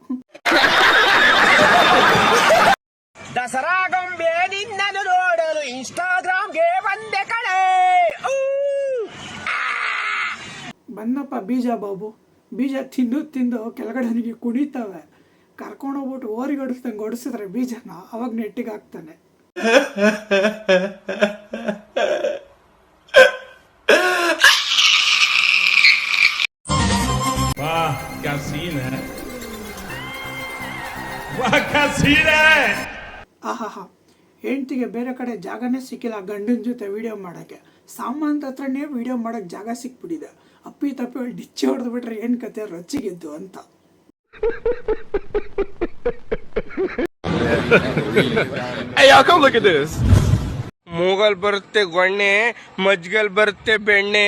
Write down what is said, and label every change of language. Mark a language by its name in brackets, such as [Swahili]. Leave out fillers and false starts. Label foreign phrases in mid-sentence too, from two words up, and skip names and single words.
[Kannada] ದಸರಾ ಗೊಂಬೆ ನಿನ್ನನ್ನು ನೋಡಲು ಇನ್ಸ್ಟಾಗ್ರಾಮ್ಗೆ ಬಂದೆ ಕಣೆ. ಬಂದಪ್ಪ ಬೀಜ ಬಾಬು. ಬೀಜ ತಿಂದು ತಿಂದು ಕೆಳಗಡೆ ನನಗೆ ಕುಣಿತವೆ. ಕರ್ಕೊಂಡೋಗ್ಬಿಟ್ಟು ಓರಿಗೆ ಹೊಡಿಸ್ದಂಗೆ ಹೊಡಿಸಿದ್ರೆ ಬೀಜನ ಅವಾಗ ನೆಟ್ಟಿಗೆ ಹಾಕ್ತಾನೆ. [Hindi] वाह क्या सीन है, वाह क्या सीन है. [Kannada] ಆಹಾಹಾ, ಹೆಂಡ್ತಿಗೆ ಬೇರೆ ಕಡೆ ಜಾಗನೇ ಸಿಕ್ಕಿಲ್ಲ ಗಂಡನ ಜೊತೆ ವಿಡಿಯೋ ಮಾಡೋಕ್ಕೆ. ಸಾಮಾನ್ಯ ಹತ್ರನೇ ವಿಡಿಯೋ ಮಾಡೋಕ್ಕೆ ಜಾಗ ಸಿಕ್ಬಿಟ್ಟಿದೆ. ಅಪ್ಪಿ ತಪ್ಪಿ ಡಿಚ್ಚಿ ಹೊಡೆದು ಬಿಟ್ರೆ ಏನು ಕತೆ ರೊಚ್ಚಿಗೆದ್ದು ಅಂತ. ಮೂಗಲ್ ಬರುತ್ತೆ ಗೊಣ್ಣೆ, ಮಜ್ಗಲ್ ಬರುತ್ತೆ ಬೆಣ್ಣೆ.